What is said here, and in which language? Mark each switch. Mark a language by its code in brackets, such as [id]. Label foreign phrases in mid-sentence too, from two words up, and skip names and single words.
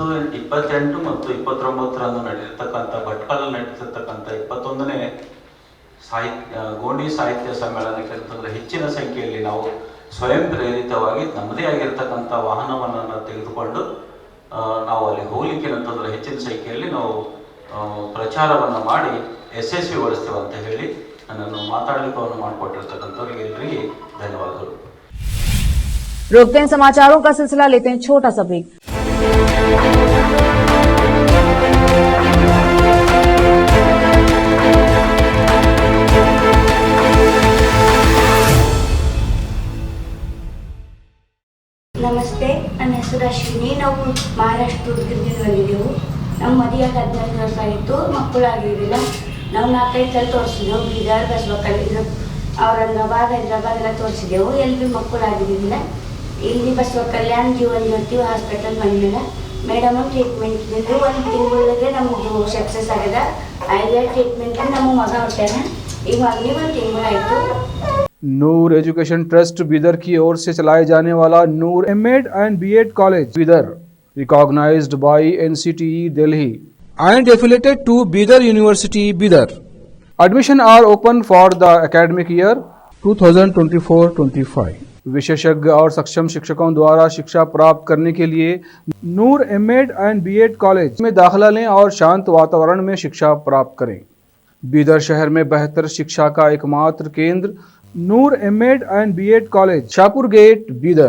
[kn] 28 ಮತ್ತು 29ರಂದು ನಡೆದಿರ್ತಕ್ಕಂಥ ಭಟ್ಕಳಲ್ಲಿ ನಡೆದಿರ್ತಕ್ಕಂಥ 21ನೇ ಗೋಂಡಿ ಸಾಹಿತ್ಯ ಸಮ್ಮೇಳನಕ್ಕೆ ಅಂತಂದರೆ ಹೆಚ್ಚಿನ ಸಂಖ್ಯೆಯಲ್ಲಿ ನಾವು ಸ್ವಯಂ ಪ್ರೇರಿತವಾಗಿ ನಮ್ಮದೇ ಆಗಿರ್ತಕ್ಕಂಥ ವಾಹನವನ್ನು ತೆಗೆದುಕೊಂಡು ನಾವು ಅಲ್ಲಿ ಹೋಗ್ಲಿಕ್ಕೆ ಅಂತಂದರೆ ಹೆಚ್ಚಿನ ಸಂಖ್ಯೆಯಲ್ಲಿ ನಾವು ಪ್ರಚಾರವನ್ನು ಮಾಡಿ ಯಶಸ್ವಿಗೊಳಿಸ್ತೇವೆ ಅಂತ ಹೇಳಿ ನನ್ನನ್ನು ಮಾತಾಡಲಿಕ್ಕೆ ಮಾಡಿಕೊಟ್ಟಿರ್ತಕ್ಕಂಥವ್ರಿಗೆ ಎಲ್ಲರಿಗೆ ಧನ್ಯವಾದಗಳು. [hi] रोकते हैं समाचारों का सिलसिला, लेते हैं छोटा सा ब्रेक। [kn] ನಮಸ್ತೆ, ನನ್ನ ಹೆಸರು ಅಶ್ವಿನಿ. ನಾವು ಮಹಾರಾಷ್ಟ್ರ ಉಡುಗಿಂದ ಬಂದಿದ್ದೆವು. ನಮ್ಮ ಮದುವೆಯಾಗ 15 ವರ್ಷ ಆಯಿತು, ಮಕ್ಕಳಾಗಿರಲಿಲ್ಲ. ನಾವು 4-5 ಸಲ ತೋರಿಸಿದೆವು. ಬೀದರ್, ಬಸವಕಲ್ಯಾಣ, ಔರಂಗಾಬಾದ್, ಹೈದರಾಬಾದ್ ಎಲ್ಲ ತೋರಿಸಿದೆವು. ಎಲ್ಲಿ ಮಕ್ಕಳಾಗಿರಲಿಲ್ಲ. ಇಲ್ಲಿ ಬಸವಕಲ್ಯಾಣ ಜೀವನ್ ಜ್ಯೋತಿ ಹಾಸ್ಪಿಟಲ್ ಬಂದಿಲ್ಲ. [en] madam treatment [kn] ಇದ್ದಿದ್ದು 1 ತಿಂಗಳಿಗೆ ನಮ್ಮದು ಸಕ್ಸಸ್ ಆಗಿದೆ. 5 ಟ್ರೀಟ್ಮೆಂಟ್ ನಮ್ಮ ಮಗ ಹೊಟ್ಟಾನ. ಈಗ ಮಗನಿಗೆ 1 ತಿಂಗಳಾಯಿತು. [hi] नूर एजुकेशन ट्रस्ट बीदर की ओर से चलाए जाने वाला नूर एमएड एंड बीएड कॉलेज बीदर, [en] recognized by NCTE Delhi and affiliated to Bidar University Bidar. Admission are open for the academic year 2024-25. [hi] विशेषज्ञ और सक्षम शिक्षकों द्वारा शिक्षा प्राप्त करने के लिए नूर एमएड एंड बीएड कॉलेज में दाखिला लें और शांत वातावरण में शिक्षा प्राप्त करें। बीदर शहर में बेहतर शिक्षा का एकमात्र केंद्र नूर एमएड एंड बीएड कॉलेज, शाहपुर गेट, बीदर।